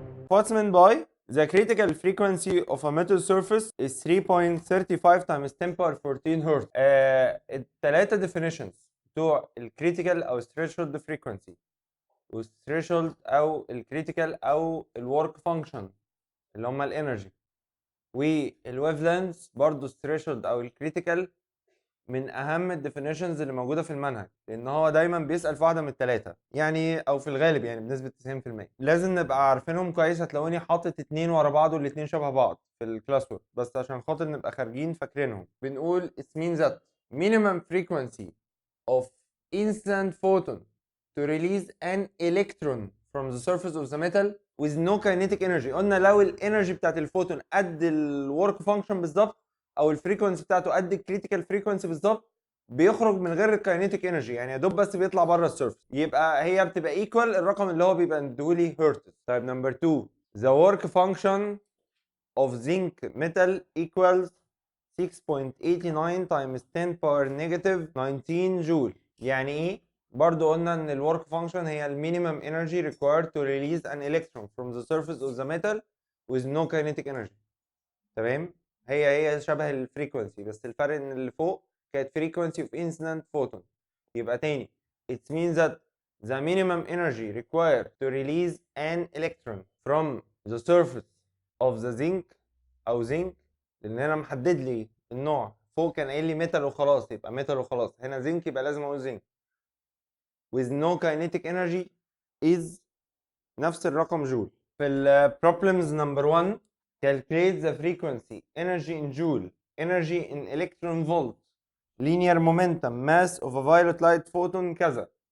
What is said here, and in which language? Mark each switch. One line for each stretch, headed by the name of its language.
English: What's meant by the critical frequency of a metal surface is 3.35 times 10 power 14 Hz.
Arabic: الثلاثة definitions بتوع الكريتيكال أو threshold frequency والثريشولد أو الكريتيكال أو الورك فانكشن اللي هما الانرجي والويف لينث برضه الثريشولد أو الكريتيكال من اهم الديفينيشنز اللي موجوده في المنهج، لان هو دايما بيسال في واحده من الثلاثه يعني، او في الغالب يعني بنسبه 90%. لازم نبقى عارفينهم كويس. هتلاقوني حاطط اتنين ورا بعض والاتنين شبه بعض في الكلاس وورك، بس عشان خاطر نبقى خارجين فاكرينهم.
English: بنقول it means that minimum frequency of instant photon to release an electron from the surface of the metal with no kinetic energy.
Arabic: قلنا لو الانرجي بتاعت الفوتون قد الورك فانكشن بالظبط، او الفريكونسي بتاعته قد الكريتيكال فريكونسي بالظبط، بيخرج من غير الكاينيتيك انرجي، يعني يا دوب بس بيطلع بره السيرفس، يبقى هي بتبقى ايكوال الرقم اللي هو بيبقى مديهولي هرتز.
English: طيب number 2 the work function of zinc metal equals 6.89 times 10 power negative 19 جول.
Arabic: يعني ايه؟ برضو قلنا ان الورك فانكشن هي المينيمم انرجي
English: required to release an electron from the surface of the metal with no kinetic energy.
Arabic: تمام؟ هي شبه الفريكونسي، بس الفرق ان اللي فوق كانت
English: frequency of instant photon.
Arabic: يبقى تاني
English: it means that the minimum energy required to release an electron from the surface of the zinc او zinc،
Arabic: لان انا محدد لي النوع. فوق كان قايل لي ميتال وخلاص، يبقى ميتال وخلاص. هنا zinc يبقى لازم اقول zinc
English: with no kinetic energy
Arabic: is نفس الرقم جول.
English: في ال problems number 1 calculate the frequency, energy in joule, energy in electron volt, linear momentum, mass of a violet light photon كذا.